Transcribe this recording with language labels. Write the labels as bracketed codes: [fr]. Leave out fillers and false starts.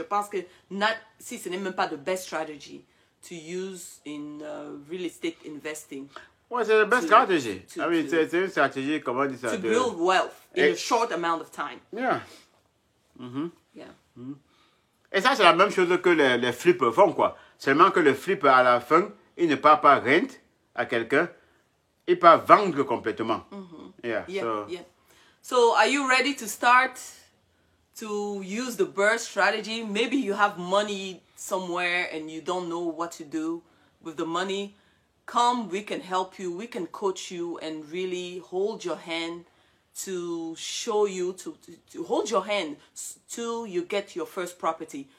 [fr] Je pense que si ce n'est même pas [en] the best strategy to use in real estate investing. [fr] Ouais, c'est la best strategy. C'est une stratégie, comment on dit ça? [en] To build wealth in a short amount of time. Yeah. Yeah. [fr] Et ça, c'est la même chose que les flippers font, quoi. Seulement que le flipper, à la fin, il ne part pas rent à quelqu'un, il part vendre complètement. Yeah. [en] So, are you ready to start to use the BRRRR strategy? Maybe you have money somewhere and you don't know what to do with the money. Come, we can help you, we can coach you and really hold your hand to show you, to hold your hand till you get your first property.